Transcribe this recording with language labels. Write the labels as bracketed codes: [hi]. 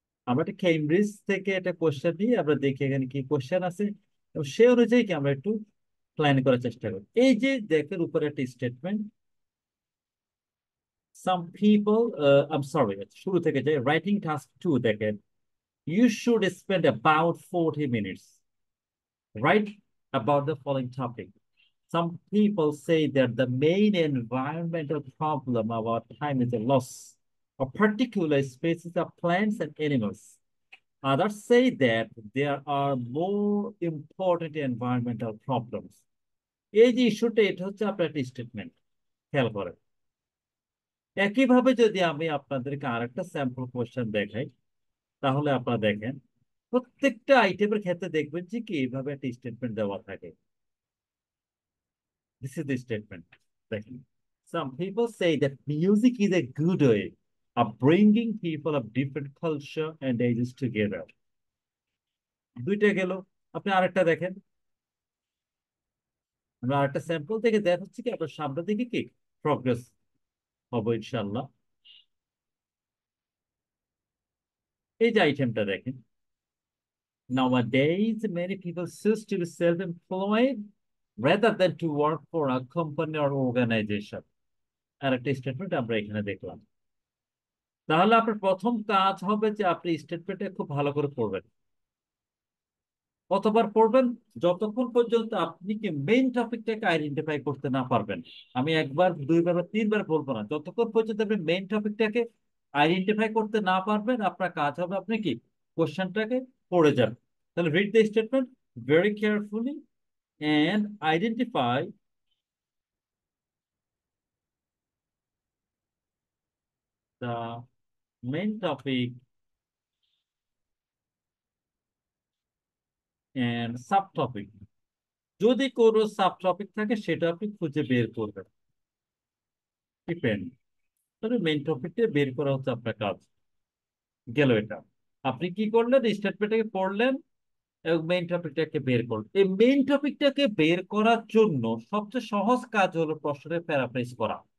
[bn] আমরা একটা কেমব্রিজ থেকে একটা কোশ্চেন নিয়ে আমরা দেখি এখানে কি কোশ্চেন আছে, এবং সে অনুযায়ী কি আমরা একটু প্ল্যান করার চেষ্টা করি। এই যে দেখেন উপরে একটা statement, [en] some people, I am sorry, [bn] শুরু থেকে যাই, [en] Writing task 2 দেখেন, you should spend about 40 minutes write about the following topic. Some people say that the main environmental problem of our time is the loss of particular species of plants and animals. Others say that there are more important environmental problems. [bn] এই যে ইস্যুটা, এটা হচ্ছে আপনার একটা statement, খেয়াল করেন। একইভাবে যদি আমি আপনাদেরকে আরেকটা স্যাম্পল কোশ্চেন দেখাই, তাহলে আপনারা দেখেন প্রত্যেকটা আইটেমের ক্ষেত্রে দেখবেন যে কি এইভাবে একটা স্টেটমেন্ট দেওয়া থাকে। [en] This is the statement. Second, some people say that music is a good way of bringing people of different culture and ages together. [bn] দুইটা গেল। আপনি আরেকটা দেখেন, আমরা আরেকটা স্যাম্পল থেকে দেখা হচ্ছে কি আপনার সামনের দিকে কি প্রগ্রেস হবো ইনশাল্লাহ। এই যে আইটেমটা দেখেন, [en] nowadays many people choose to be self-employed rather than to work for a company or organization. [bn] আর একটা স্টেটমেন্ট আমরা এখানে দেখলাম। তাহলে আপনার প্রথম কাজ হবে যে আপনি স্টেটমেন্টটা খুব ভালো করে পড়বেন। কতবার পড়বেন? যতক্ষণ পর্যন্ত আপনি কি মেইন টপিকটাকে আইডেন্টিফাই করতে না পারবেন। আমি একবার, দুইবার বা তিনবার বলবো না, যতক্ষণ পর্যন্ত আপনি মেইন টপিকটাকে আইডেন্টিফাই করতে না পারবেন, আপনার কাজ হবে আপনি কি কোশ্চেনটাকে পড়ে যাবেন। [en] তাহলে read the statement very carefully and identify the main topic and subtopic. [bn] যদি কোনো সাব টপিক থাকে সেটা আপনি খুঁজে বের করবেন, ডিপেন্ড। তাহলে মেইন টপিকটা বের করা হচ্ছে আপনার কাজ। গেল এটা। আপনি কি করলেন, স্টেটমেন্টটাকে পড়লেন এবং মেইন টপিকটাকে বের করলেন। এই মেইন টপিকটাকে বের করার জন্য সবচেয়ে সহজ কাজ হলো প্রশ্নটা প্যারাফ্রেজ করা।